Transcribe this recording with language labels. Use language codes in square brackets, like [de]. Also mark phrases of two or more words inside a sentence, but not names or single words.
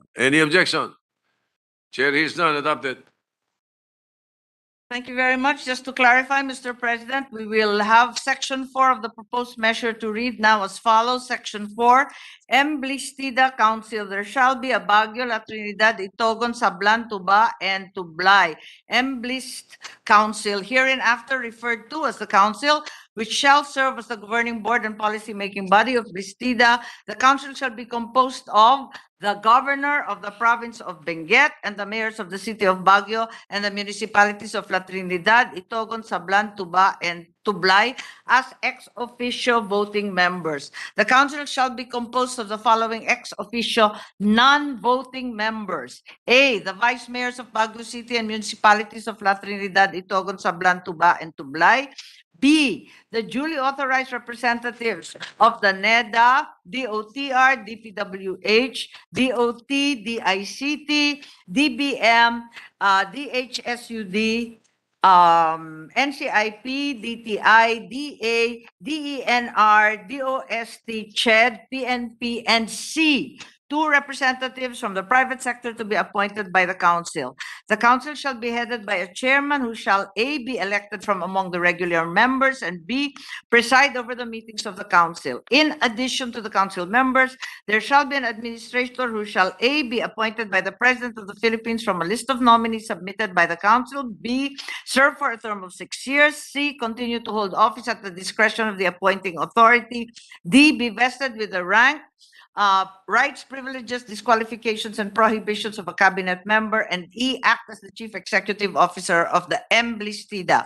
[en] Any objection? Chair hears none. Adopted. Thank you very much. Just to clarify, Mr. President, we will have Section 4 of the proposed measure to read now as follows. Section 4, Emblistida Council, there shall be a Baguio, La Trinidad, Itogon, Sablan, Tuba, and Tublay. Emblist Council, hereinafter referred to as the Council, which shall serve as the governing board and policy-making body of Blistida. The council shall be composed of the governor of the province of Benguet and the mayors of the city of Baguio and the municipalities of La Trinidad, Itogon, Sablan, Tuba, and Tublay as ex officio voting members. The council shall be composed of the following ex officio non-voting members. A, the vice mayors of Baguio City and municipalities of La Trinidad, Itogon, Sablan, Tuba, and Tublay. B, the duly authorized representatives of the NEDA, DOTR, DPWH, DOT, DICT, DBM, DHSUD, NCIP, DTI, DA, DENR, DOST, CHED, PNP, and C, 2 representatives from the private sector to be appointed by the council. The council shall be headed by a chairman who shall A, be elected from among the regular members, and B, preside over the meetings of the council. In addition to the council members, there shall be an administrator who shall A, be appointed by the President of the Philippines from a list of nominees submitted by the council, B, serve for a term of 6 years, C, continue to hold office at the discretion of the appointing authority, D, be vested with the rank, rights, privileges, disqualifications, and prohibitions of a cabinet member, and E, act as the chief executive officer of the Emblistida.